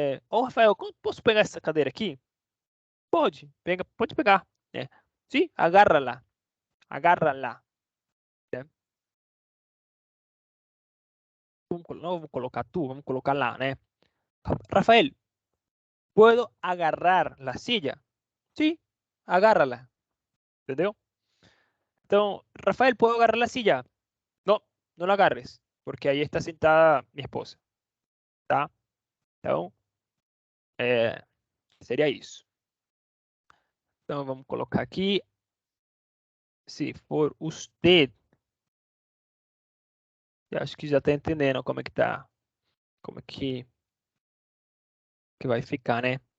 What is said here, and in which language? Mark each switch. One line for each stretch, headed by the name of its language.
Portuguese: Rafael, posso pegar essa cadeira aqui? Pode, pode pegar. Né? Sim,
Spanish: agárrala. Agárrala.
Portuguese: Né? Não vamos colocar tu, vamos colocar lá, né?
Spanish: Rafael, ¿puedo agarrar la silla? Sí, agárrala.
Portuguese: ¿Entendeu? Então,
Spanish: Rafael, ¿puedo agarrar la silla? No, no la agarres, porque ahí está sentada mi esposa, tá?
Portuguese: Então, seria isso. Então, vamos colocar aqui, se for usted. Eu acho que já está entendendo como é que tá, como é que vai ficar, né?